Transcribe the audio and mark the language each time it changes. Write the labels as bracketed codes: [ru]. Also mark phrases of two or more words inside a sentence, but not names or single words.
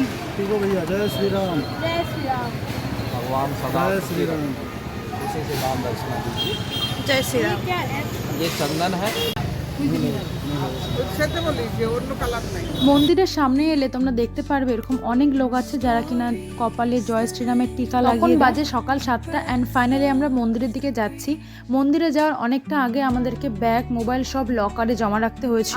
[hi] ठीक हो भैया, जय श्री राम। [bn] জয় শ্রীরাম। [hi] भगवान सदा जय श्री राम। इसी से नाम दर्शना दीजिए। [bn] জয় শ্রীরাম। [hi] ये चंदन है। [bn] মন্দিরের সামনে এলে তোমরা দেখতে পারবে এরকম অনেক লোক আছে যারা কিনা কপালে জয় শ্রীরামের টিকা লাগিয়ে। বাজে সকাল 7টা [en] and finally [bn] আমরা মন্দিরের দিকে যাচ্ছি। মন্দিরে যাওয়ার অনেকটা আগে আমাদেরকে ব্যাগ, মোবাইল সব লকারে জমা রাখতে হয়েছিল।